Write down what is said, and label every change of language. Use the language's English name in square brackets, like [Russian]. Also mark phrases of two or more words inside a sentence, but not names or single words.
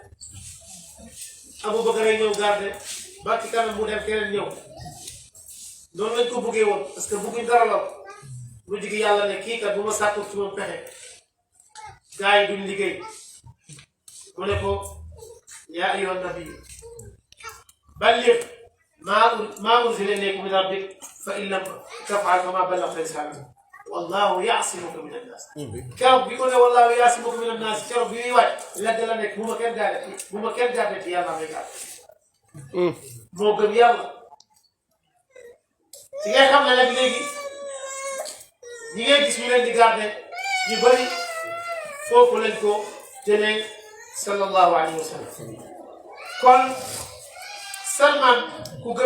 [Wolof] Abubakar ñëw garde ba ci kanam mu dem keneen ñëw noonu lañ ko buggee woon [French] parce que [Wolof] bugguñ dara la mu jigi yàlla ne kii kat bu ma sàkku ci moom pexe gars yi duñ liggéey mu ne ko [Arabic] يا أيها النبي بلغ ما أنزل إليك من ربك فإن لم تفعل فما بلغت رسالته والله يعصمك من الناس [Wolof] keroog bi ko ne [Arabic] والله يعصمك من الناس [Wolof] keroog bi muy waaj la nekk bu ma kenn gaaree ci yàlla may gaar moo gëm yàlla ci ngay xam ne nag léegi ñi ngay gis ñu leen di garde ñu bëri foofu lañ ko jëlee [Arabic] صلى الله عليه وسلم [Wolof] kon Salman ku gëm